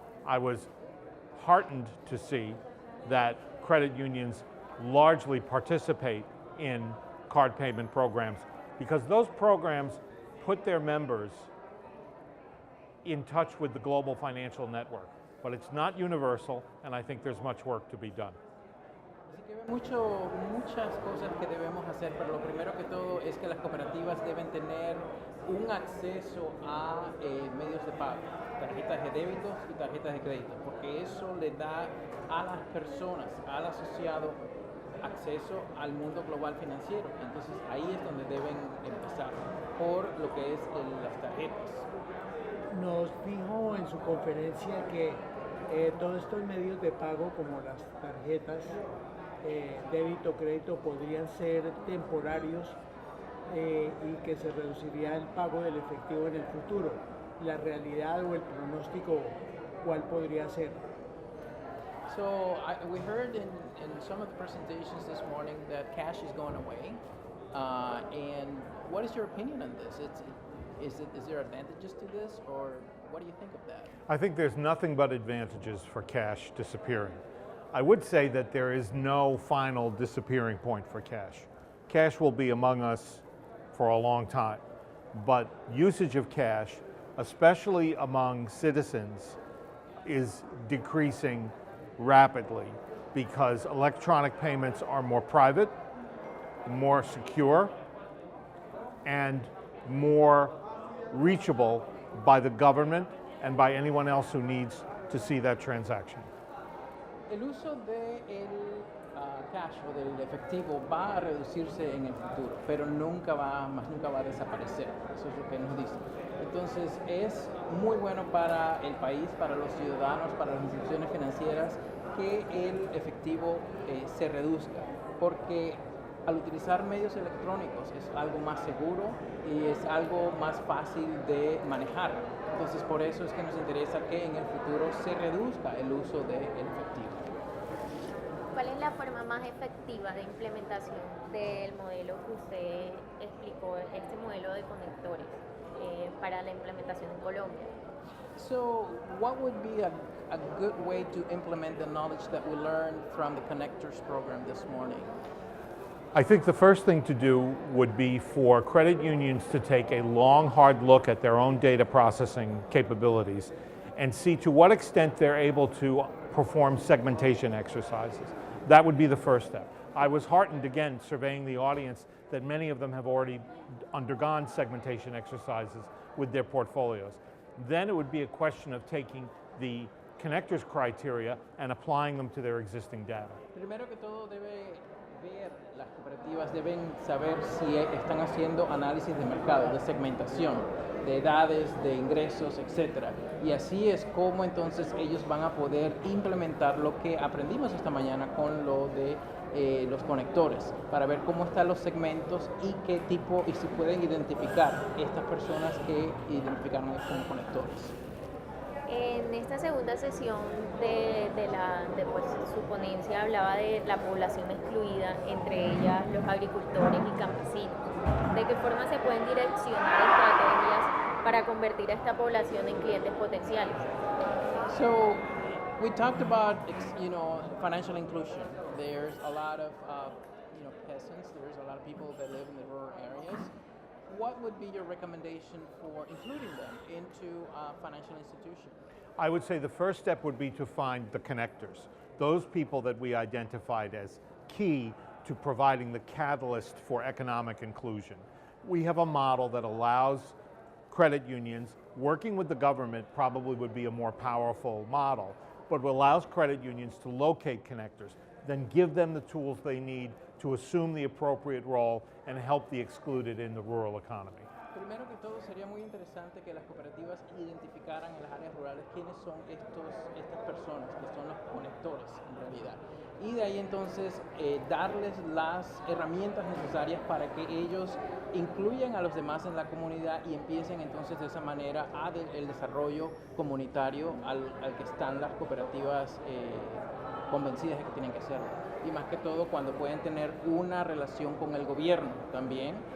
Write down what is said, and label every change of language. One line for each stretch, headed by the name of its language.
English: I was heartened to see that credit unions largely participate in card payment programs because those programs put their members in touch with the global financial network. But it's not universal, and I think there's much work to be done.
Spanish: Así que hay muchas cosas que debemos hacer, pero lo primero que todo es que las cooperativas deben tener un acceso a medios de pago, tarjetas de débitos y tarjetas de crédito, porque eso le da a las personas, al asociado, acceso al mundo global financiero. Entonces ahí es donde deben empezar, por lo que es las tarjetas. Nos dijo en su conferencia que todos estos medios de pago como las tarjetas, débito, crédito, podrían ser temporarios y que se reduciría el pago del efectivo en el futuro. La realidad o el pronóstico, ¿cuál podría ser?
English: So we heard in some of the presentations this morning that cash is going away. And what is your opinion on this? Is there advantages to this, or what do you think of that? I think there's nothing but advantages for cash disappearing. I would say that there is no final disappearing point for cash. Cash will be among us for a long time, but usage of cash, especially among citizens, is decreasing rapidly because electronic payments are more private, more secure, and more reachable by the government and by anyone else who needs to see that transaction.
Spanish: El uso del cash o del efectivo va a reducirse en el futuro, pero nunca va a desaparecer. Eso es lo que nos dice. Entonces es muy bueno para el país, para los ciudadanos, para las instituciones financieras que el efectivo se reduzca, porque al utilizar medios electrónicos es algo más seguro y es algo más fácil de manejar. Entonces por eso es que nos interesa que en el futuro se reduzca el uso del efectivo. ¿Cuál es la forma más efectiva de implementación del modelo que usted explicó, este modelo de conectores, para la implementación en Colombia?
English: So what would be a good way to implement the knowledge that we learned from the Connectors program this morning? I think the first thing to do would be for credit unions to take a long, hard look at their own data processing capabilities and see to what extent they're able to perform segmentation exercises. That would be the first step. I was heartened, again, surveying the audience, that many of them have already undergone segmentation exercises with their portfolios. Then it would be a question of taking the connectors criteria and applying them to their existing data.
Spanish: Primero que todo las cooperativas deben saber si están haciendo análisis de mercado, de segmentación, de edades, de ingresos, etc. Y así es como entonces ellos van a poder implementar lo que aprendimos esta mañana con lo de los conectores, para ver cómo están los segmentos y qué tipo, y si pueden identificar estas personas que identificaron como conectores. En esta segunda sesión de su ponencia hablaba de la población excluida, entre ellas los agricultores y campesinos. ¿De qué forma se pueden direccionar estrategias para convertir a esta población en clientes potenciales?
English: So, we talked about financial inclusion. There's a lot of peasants. There's a lot of people that live in the rural areas. What would be your recommendation for including them into financial institutions? I would say the first step would be to find the connectors, those people that we identified as key to providing the catalyst for economic inclusion. We have a model that allows credit unions, working with the government probably would be a more powerful model, but allows credit unions to locate connectors, then give them the tools they need to assume the appropriate role and help the excluded in the rural economy.
Spanish: Primero que todo sería muy interesante que las cooperativas identificaran en las áreas rurales quiénes son estas personas, que son los conectores en realidad. Y de ahí entonces darles las herramientas necesarias para que ellos incluyan a los demás en la comunidad y empiecen entonces de esa manera el desarrollo comunitario al que están las cooperativas convencidas de que tienen que hacerlo. Y más que todo cuando pueden tener una relación con el gobierno también